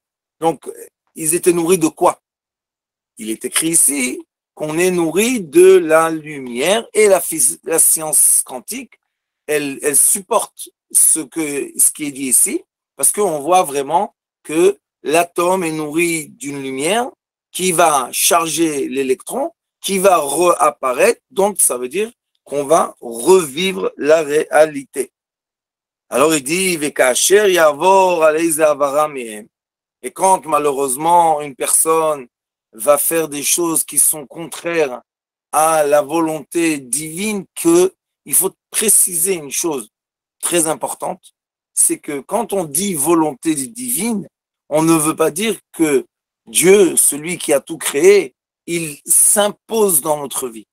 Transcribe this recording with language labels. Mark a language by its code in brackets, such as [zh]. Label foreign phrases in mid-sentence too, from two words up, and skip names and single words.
[fr] Donc, ils étaient nourris de quoi? Il est écrit ici qu'on est nourri de la lumière et la science quantique, elle supporte ce qui est dit ici, parce qu'on voit vraiment que l'atome est nourri d'une lumière qui va charger l'électron, qui va réapparaître, donc ça veut dire qu'on va revivre la réalité. Alors il dit, [he] וכאשר יעבור איזה עבירה מהם. [fr] Et quand malheureusement une personne va faire des choses qui sont contraires à la volonté divine, il faut préciser une chose très importante, c'est que quand on dit volonté divine, on ne veut pas dire que Dieu, celui qui a tout créé, il s'impose dans notre vie.